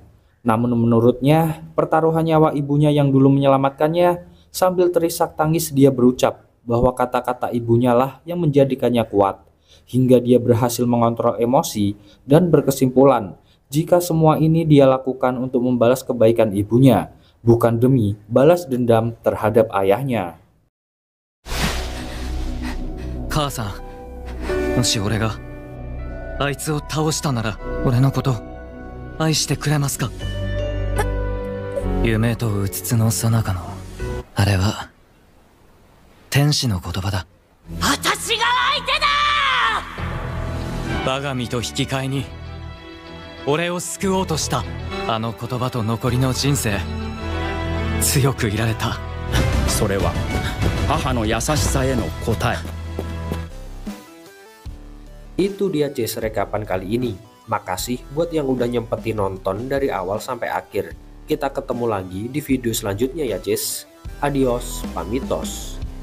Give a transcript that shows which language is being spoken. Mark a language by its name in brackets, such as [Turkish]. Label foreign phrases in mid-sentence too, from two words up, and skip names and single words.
[Indonesian] Namun menurutnya, pertaruhan nyawa ibunya yang dulu menyelamatkannya, sambil terisak tangis dia berucap bahwa kata-kata ibunya lah yang menjadikannya kuat. Hingga dia berhasil mengontrol emosi dan berkesimpulan jika semua ini dia lakukan untuk membalas kebaikan ibunya, bukan demi balas dendam terhadap ayahnya. [Japanese] 母さん、もし俺があいつを倒したなら俺のこと愛してくれますか？夢とうつつの最中のあれは天使の言葉だ。私我が身と引き換えに俺を救おうとしたあの言葉と残りの人生強くいられた。それは母の優しさへの答え。 [Indonesian] Itu dia Jess rekapan kali ini. Makasih buat yang udah nyempetin nonton dari awal sampai akhir. Kita ketemu lagi di video selanjutnya ya Jess. Adios, pamitos.